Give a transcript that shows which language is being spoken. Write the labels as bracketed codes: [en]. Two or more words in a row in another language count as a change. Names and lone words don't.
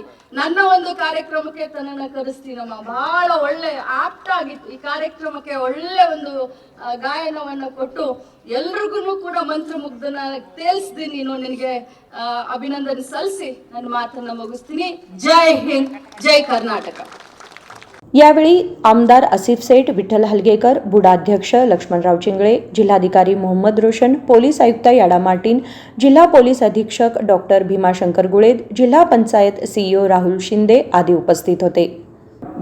[kn] ನನ್ನ ಒಂದು ಕಾರ್ಯಕ್ರಮಕ್ಕೆ ತನ್ನನ್ನ ಕರೆಸ್ತೀನಮ್ಮ. ಬಹಳ ಒಳ್ಳೆ ಆಪ್ಟ್ ಆಗಿತ್ತು ಈ ಕಾರ್ಯಕ್ರಮಕ್ಕೆ. ಒಳ್ಳೆ ಒಂದು ಗಾಯನವನ್ನ ಕೊಟ್ಟು ಎಲ್ರಿಗೂ ಕೂಡ ಮಂತ್ರಮುಗ್ಧನ ತೇಲ್ಸ್ದಿ ನೀನು. ನಿನಗೆ ಅಭಿನಂದನೆ ಸಲ್ಲಿಸಿ ನನ್ನ ಮಾತನ್ನ ಮುಗಿಸ್ತೀನಿ. ಜೈ ಹಿಂದ್, ಜೈ ಕರ್ನಾಟಕ. [mr] यावेळी आमदार आसिफ सेठ, विठ्ठल हलगेकर, बुडाध्यक्ष लक्ष्मणराव चिंगळे, जिल्हाधिकारी मोहम्मद रोशन, पोलीस आयुक्त याडा मार्टिन, जिल्हा पोलीस अधीक्षक डॉक्टर भीमाशंकर गुळेद, जिल्हा पंचायत CEO राहुल शिंदे आदी उपस्थित होते.